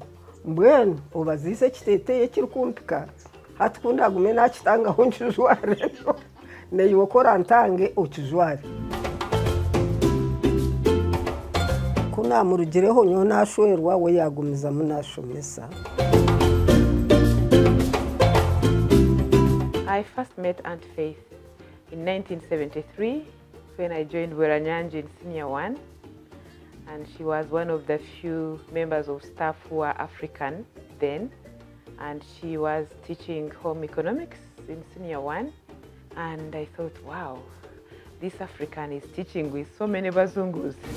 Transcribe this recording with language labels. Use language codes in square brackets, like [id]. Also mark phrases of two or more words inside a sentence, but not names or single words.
[nyn] Mbwenu obaziza ekiteeteeyi ekirikumpika. Hati kundagume nakitangaho nkijware neiwe okora ntange okijware. Kunamurugireho nyo nashwerwa we yagumizamu nashomesa. [en] I first met Aunt Faith in 1973 when I joined Bweranyangi in Senior 1, and she was one of the few members of staff who were African then, and she was teaching home economics in Senior 1, and I thought, wow, this African is teaching with so many Bazungus.